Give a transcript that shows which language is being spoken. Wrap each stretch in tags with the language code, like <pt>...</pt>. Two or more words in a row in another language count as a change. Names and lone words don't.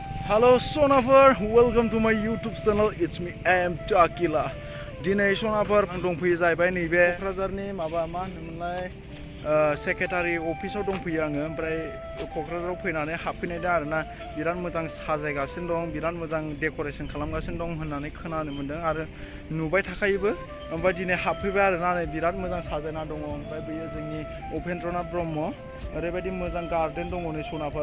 <en>Hello Sonafor, welcome to my YouTube channel. It's me, I am Takila.</en> <brx>Dinay Sonafor ang dongfैयो जाहैबाय नैबे क'क्राझारनि माबा मा होनोमोनलाय सेक्रेटारि अफिसाव दंफैयो आङो ओमफ्राय क'क्राझाराव फैनानै हाबफैनाय दा आरोना बिराद मोजां साजायगासिनो दं बिराद मोजां डेक'रेसन खालामगासिनो दं होननानै खोनानो मोन्दों आरो नुबाय थाखायोबो ओमफ्राय दिनै हाबफैबाय आरोना नै बिराद मोजां साजायना दङ ओमफ्राय बेयो जोंनि उपेन्द्रनाथ ब्रह्म ओरैबायदि मोजां गार्डेन दङ नै सनाफोर</brx>